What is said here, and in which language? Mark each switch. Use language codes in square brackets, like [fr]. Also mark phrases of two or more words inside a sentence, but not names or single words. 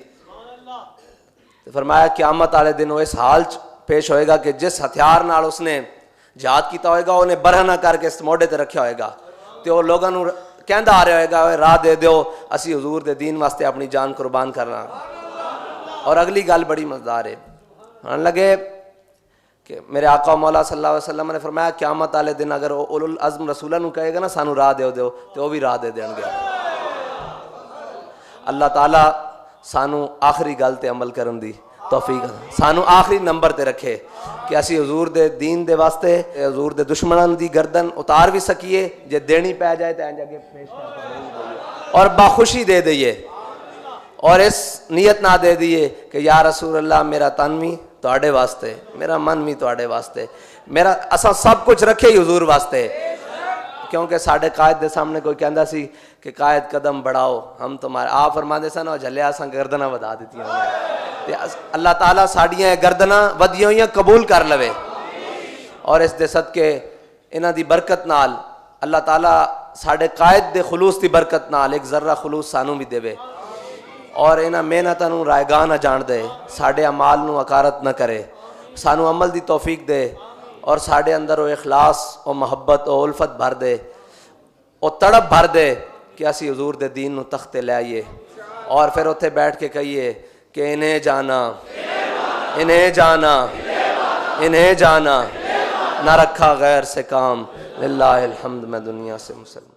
[pa] فرمایا قیامت والے دن وہ اس حال پیش ہوئے گا کہ جس ہتھیار نال اس نے جہاد کیتا ہوئے گا انہیں برہنہ کر کے اس موڈے تے رکھیا ہوئے گا تے وہ لوگاں نو کہندا آ رہا ہوئے گا راہ دے دیو اسی حضور دے دین واسطے اپنی جان قربان کرنا. اور اگلی گل بڑی مزدار ہے، آن لگے کہ میرے آقا مولا [ar] صلی اللہ علیہ وسلم [pa] نے فرمایا قیامت والے دن اگر وہ اولو العزم رسولہ نو کہے گا نا سانو راہ دیو تو وہ بھی راہ دے دیں گے. اللہ تعالیٰ سانو آخری گل تے عمل کرن دی توفیق سانو آخری نمبر تے رکھے کہ اسی حضور دے دین دے واسطے حضور دے دشمنان دی گردن اتار بھی سکیے، جے دینی پہ جائے تو انج اگے پیش اور باخوشی دے دئیے، اور اس نیت نہ دے دیئے کہ [ar] یا رسول اللہ [pa] میرا تن بھی تواڈے واسطے، میرا من بھی تواڈے واسطے، میرا اساں سب کچھ رکھے ہی حضور واسطے. کیونکہ ساڈے قائد دے سامنے کوئی کہندا سی کہ [ur] قائد قدم بڑھاؤ ہم تمہارے، [pa] آپ فرماندے سن اور جھلیا اساں گردناں ودا دتیاں تے اللہ تعالیٰ ساڈیاں گردناں ودیاں ہوئیاں قبول کر لوے، اور اس دے صدقے انہاں دی برکت نال اللہ تعالیٰ ساڈے قائد دے خلوص دی برکت نال ایک ذرہ خلوص سانو بھی دے، اور انہاں محنتاں نو رائے گاہ نہ جان دے، ساڈے اعمال نو حقارت نہ کرے، سانو عمل دی توفیق دے، اور ساڈے اندر وہ اخلاص اور محبت اور الفت بھر دے. وہ تڑپ بھر دے کہ اسی حضور دے دین نو تختے لے آئیے، اور پھر اتھے بیٹھ کے کہیے کہ انہیں جانا، انہیں جانا، انہیں جانا، [ur] نہ رکھا غیر سے کام، [ar] للہ الحمد، [ur] میں دنیا سے مسلمان۔